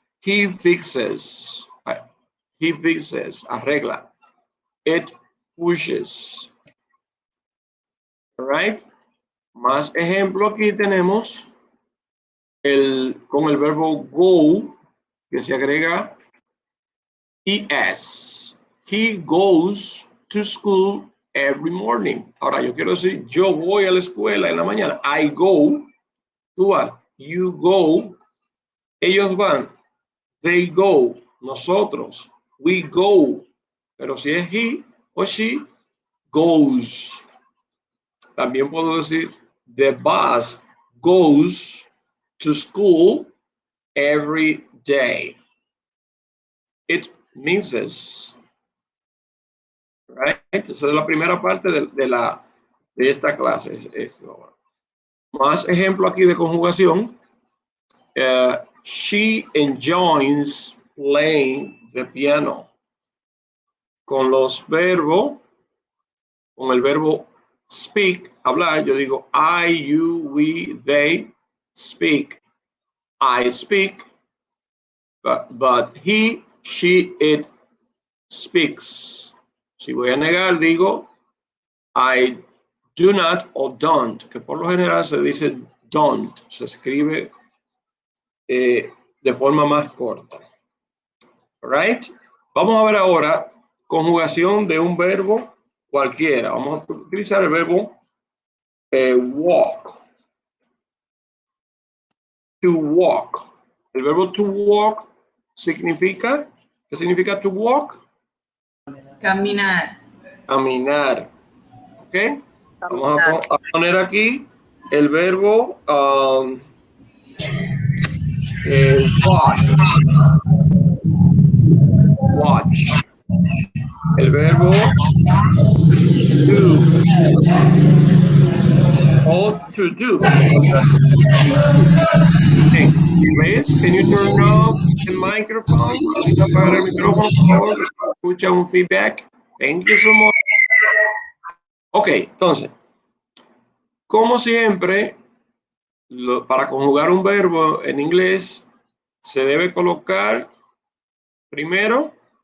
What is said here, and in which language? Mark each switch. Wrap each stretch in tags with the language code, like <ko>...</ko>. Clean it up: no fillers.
<en>He fixes,</en> <es>arregla.</es> <en>It pushes. All right.</en> <es>Más ejemplo aquí tenemos con el verbo go, que se agrega es.</es> <en>He goes to school every morning.</en> <es>Ahora yo quiero decir, yo voy a la escuela en la mañana.</es> <en>I go.</en> <es>Tú vas.</es> <en>You go.</en> <es>Ellos van.</es> <en>They go.</en> <es>Nosotros.</es> <en>We go.</en> <es>Pero si es he o she, goes. También puedo decir,</es> <en>the bus goes to school every day. It misses. Right?</en> <es>Esa es la primera parte de esta clase. Más ejemplo aquí de conjugación.</es> <en>She enjoys playing the piano.</en> <es>Con los verbos, con el verbo speak, hablar, yo digo</es> <en>I, you, we, they speak. I speak, but he, she, it speaks.</en> <es>Si voy a negar, digo</es> <en>I do not</en> <es>o don't, que por lo general se dice don't, se escribe de forma más corta.</es> <en>All right?</en> <es>Vamos a ver ahora conjugación de un verbo cualquiera. Vamos a utilizar el verbo walk.</es> <en>To walk.</en> <es>El verbo</es> <en>to walk significa,</en> <es>¿qué significa</es> <en>to walk?</en> <es>Caminar. Caminar. ¿Ok? Vamos a poner aquí el verbo watch.</es> <en>Watch.</en> <es>El verbo</es> <en>do or to do. Okay, please, can you turn off the microphone?</en> <es>Apagar el micrófono, por favor. Escucha un feedback.</es> <en>Thank you so much.</en> <es>Ok, entonces, como siempre, para conjugar un verbo en inglés, se debe colocar primero.</es>